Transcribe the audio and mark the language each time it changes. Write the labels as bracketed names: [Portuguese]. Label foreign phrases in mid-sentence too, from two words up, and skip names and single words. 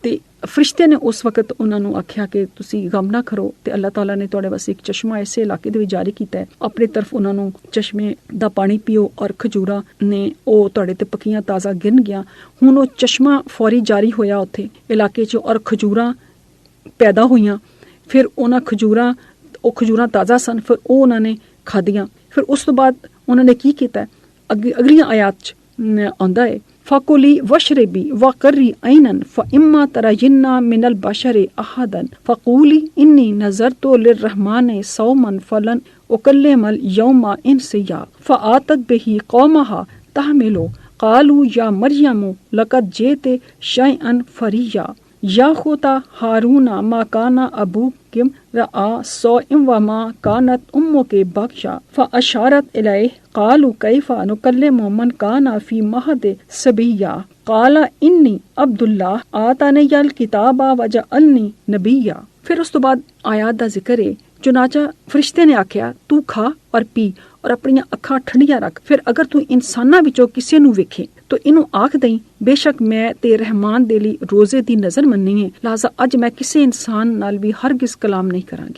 [Punjabi] ਤੇ ਫਰਿਸ਼ਤੇ ਨੇ ਉਸ ਵਕਤ ਉਹਨਾਂ ਨੂੰ ਆਖਿਆ ਕਿ ਤੁਸੀਂ ਗਮ ਨਾ ਕਰੋ ਤੇ ਅੱਲਾਹ ਤਾਲਾ ਨੇ ਤੁਹਾਡੇ ਵਾਸਤੇ ਇੱਕ ਚਸ਼ਮਾ ਇਸੇ ਇਲਾਕੇ ਦੇ ਵਿੱਚ ਜਾਰੀ ਕੀਤਾ ਹੈ, ਆਪਣੀ ਤਰਫ ਉਹਨਾਂ ਨੂੰ ਚਸ਼ਮੇ ਦਾ ਪਾਣੀ ਪੀਓ ਔਰ ਖਜੂਰਾਂ ਨੇ ਉਹ ਤੁਹਾਡੇ ਤੇ ਪੱਕੀਆਂ ਤਾਜ਼ਾ ਗਿਰਨ ਗਿਆ। ਹੁਣ ਉਹ ਚਸ਼ਮਾ ਫੌਰੀ ਜਾਰੀ ਹੋਇਆ ਉੱਥੇ ਇਲਾਕੇ 'ਚ ਔਰ ਖਜੂਰਾਂ ਪੈਦਾ ਹੋਈਆਂ। ਫਿਰ ਉਹਨਾਂ ਖਜੂਰਾਂ ਤਾਜ਼ਾ ਸਨ, ਫਿਰ ਉਹ ਉਹਨਾਂ ਨੇ ਖਾਧੀਆਂ। ਫਿਰ ਉਸ ਤੋਂ ਬਾਅਦ ਉਹਨਾਂ ਨੇ ਕੀ ਕੀਤਾ, ਅਗਲੀਆਂ ਆਇਤ 'ਚ ਆਉਂਦਾ ਹੈ [Arabic] فَكُلِي وَاشْرَبِي وَقَرِّي عَيْنًا فَإِمَّا تَرَيِنَّ مِنَ الْبَشَرِ أَحَدًا فَقُولِي إِنِّي نَذَرْتُ لِلرَّحْمَنِ صَوْمًا فَلَنْ أُكَلِّمَ الْيَوْمَ إِنْسِيًّا فَأَتَتْ بِهِ قَوْمَهَا تَحْمِلُهُ قَالُوا يَا مَرْيَمُ لَقَدْ جِئْتِ شَيْئًا فَرِيًّا يَا أُخْتَ هَارُونَ مَا كَانَ أَبُوكِ امْرَأَ سُوءٍ وَمَا كَانَتْ أُمُّكِ بَغْيًا فَأَشَارَتْ إِلَيْهِ قَالُوا كَيْفَ نُكَلِّمُ مَنْ كَانَ فِي الْمَهْدِ صَبِيًّا قَالَ إِنِّي عَبْدُ اللَّهِ آتَانِيَ الْكِتَابَ وَجَعَلَنِي نَبِيًّا। [Punjabi] ਫਿਰ ਉਸ ਤੋਂ ਬਾਅਦ ਆਇਤ ਦਾ ਜ਼ਿਕਰ ਹੈ। ਚੁਨਾਚਾ ਫਰਿਸ਼ਤੇ ਨੇ ਆਖਿਆ ਤੂੰ ਖਾ ਔਰ ਪੀ ਔਰ ਆਪਣੀਆਂ ਅੱਖਾਂ ਠੰਡੀਆਂ ਰੱਖ, ਫਿਰ ਅਗਰ ਤੂੰ ਇਨਸਾਨਾਂ ਵਿੱਚੋਂ ਕਿਸੇ ਨੂੰ ਵੇਖੇ ਤਾਂ ਇਹਨੂੰ ਆਖ ਦਈ ਬੇਸ਼ੱਕ ਮੈਂ ਤੇ ਰਹਿਮਾਨ ਦੇ ਲਈ ਰੋਜ਼ੇ ਦੀ ਨਜ਼ਰ ਮੰਨੀ ਹੈ, ਲਿਹਾਜ਼ਾ ਅੱਜ ਮੈਂ ਕਿਸੇ ਇਨਸਾਨ ਨਾਲ ਵੀ ਹਰਗਿਜ਼ ਕਲਾਮ ਨਹੀਂ ਕਰਾਂਗੀ।